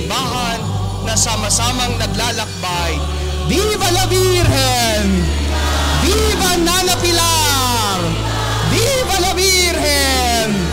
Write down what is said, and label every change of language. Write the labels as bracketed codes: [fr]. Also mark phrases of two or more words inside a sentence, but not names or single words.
[tl] simbahan na sama-samang naglalakbay. [es] Viva la Virgen! Viva Nana Pilar! Viva la Virgen!